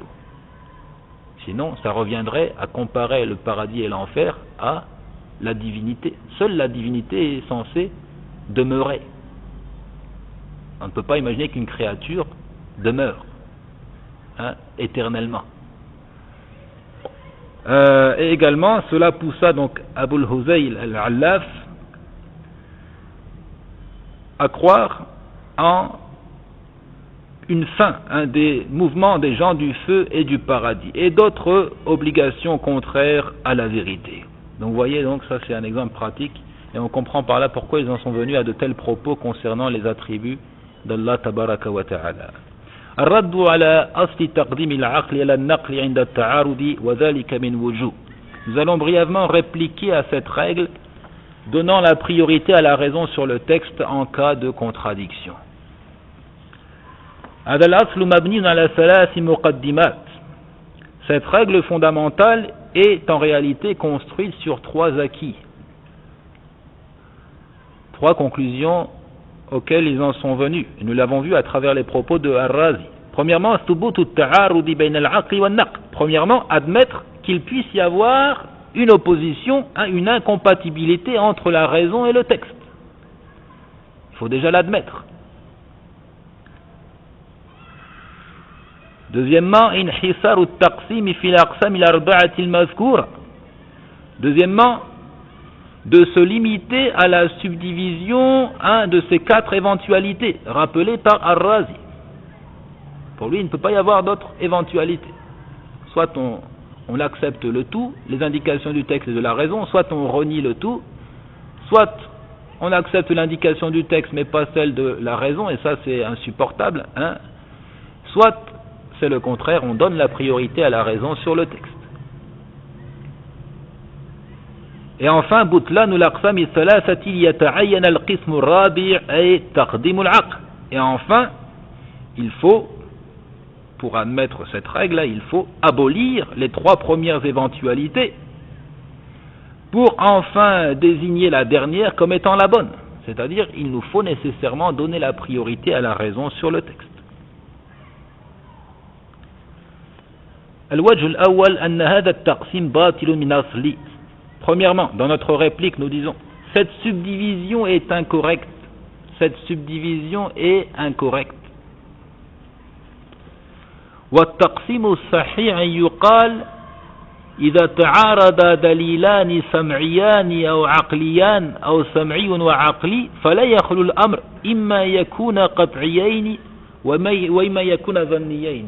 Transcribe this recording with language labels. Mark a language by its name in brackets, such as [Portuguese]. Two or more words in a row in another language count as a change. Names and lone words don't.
[French] Sinon, ça reviendrait à comparer le paradis et l'enfer à la divinité. Seule la divinité est censée demeurer. On ne peut pas imaginer qu'une créature demeure éternellement. Et également, cela poussa donc Abu al-Huzayl al-Allaf à croire en une fin, des mouvements des gens du feu et du paradis, et d'autres obligations contraires à la vérité. Donc vous voyez, donc ça c'est un exemple pratique, et on comprend par là pourquoi ils en sont venus à de tels propos concernant les attributs d'Allah [Arabic] تبارك وتعالى. الرد على أصل تقديم العقل على النقل عند التعارض وذلك من وجوه. [French] Nous allons brièvement répliquer à cette règle, donnant la priorité à la raison sur le texte en cas de contradiction. [Arabic] هذا الأصل مبني على ثلاث مقدمات. [French] Cette règle fondamentale est en réalité construite sur trois acquis, trois conclusions auxquels ils en sont venus. Et nous l'avons vu à travers les propos de Ar-Razi. Premièrement, premièrement, admettre qu'il puisse y avoir une opposition, une incompatibilité entre la raison et le texte. Il faut déjà l'admettre. Deuxièmement, [Arabic] انحصار التقسيم في الأقسام الأربعة المذكورة. [French] Deuxièmement, de se limiter à la subdivision de ces 4 éventualités rappelées par Ar-Razi. Pour lui, il ne peut pas y avoir d'autres éventualités. Soit on accepte le tout, les indications du texte et de la raison, soit on renie le tout, soit on accepte l'indication du texte mais pas celle de la raison, et ça c'est insupportable, soit c'est le contraire, on donne la priorité à la raison sur le texte. Et enfin, [Arabic] بطلان الأقسام الثلاثة يتعين القسم الرابع أي تقديم العقل. [French] Et enfin, il faut, pour admettre cette règle-là, il faut abolir les 3 premières éventualités pour enfin désigner la dernière comme étant la bonne. C'est-à-dire, il nous faut nécessairement donner la priorité à la raison sur le texte. [Arabic] الوجه الأول أن هذا التقسيم باطل من أصله. [French] Premièrement, dans notre réplique, nous disons cette subdivision est incorrecte. Cette subdivision est incorrecte. [Arabic] والتقسيم الصحيح يقال إذا تعارض دليلان سمعيان أو عقليان أو سمعي وعقلي فلا يخلو الأمر إما يكون قطعيين وإما يكون ظنيين.